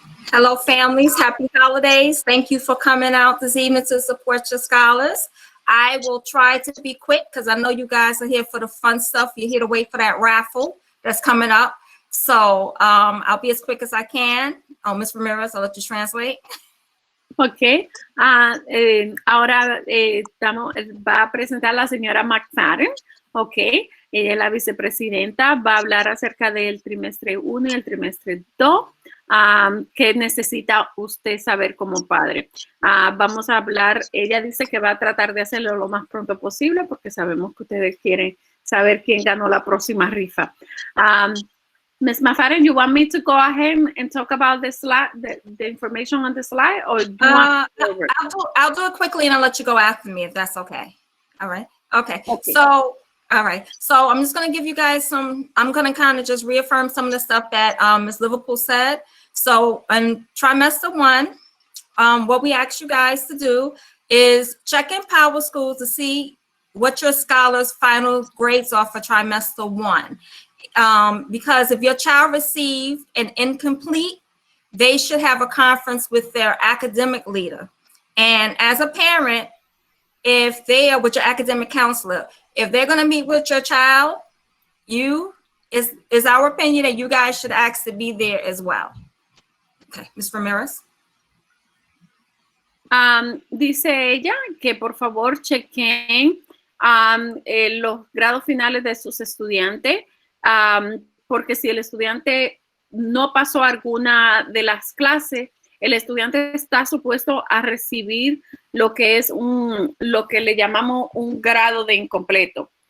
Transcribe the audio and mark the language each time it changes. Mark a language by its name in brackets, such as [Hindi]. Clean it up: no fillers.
[English] Hello, families. Happy holidays. Thank you for coming out this evening to support your scholars. I will try to be quick because I know you guys are here for the fun stuff. You're here to wait for that raffle that's coming up. So I'll be as quick as I can. Oh, Ms. Ramirez, I'll let you translate. [Spanish] Ok, ahora va a presentar la señora McFadden, ok, ella es la vicepresidenta, va a hablar acerca del trimestre 1 y el trimestre 2, que necesita usted saber como padre. Vamos a hablar, ella dice que va a tratar de hacerlo lo más pronto posible porque sabemos que ustedes quieren saber quién ganó la próxima rifa. [English] Ms. McFadden, you want me to go ahead and talk about the slide, the information on the slide, or do you want to go over it? I'll do it quickly and I'll let you go after me if that's okay. All right. Okay. So, all right. So I'm just going to give you guys I'm going to kind of just reaffirm some of the stuff that Ms. Liverpool said. So in trimester 1, what we ask you guys to do is check in Power Schools to see what your scholars' final grades are for trimester 1. Because if your child received an incomplete, they should have a conference with their academic leader. And as a parent, if they are with your academic counselor, if they're going to meet with your child, is our opinion that you guys should ask to be there as well. Okay, Ms. Ramirez. [Spanish] Dice ella que por favor chequen los grados finales de sus estudiantes, porque si el estudiante no pasó alguna de las clases, el estudiante está supuesto a recibir lo que es lo que le llamamos un grado de incompleto.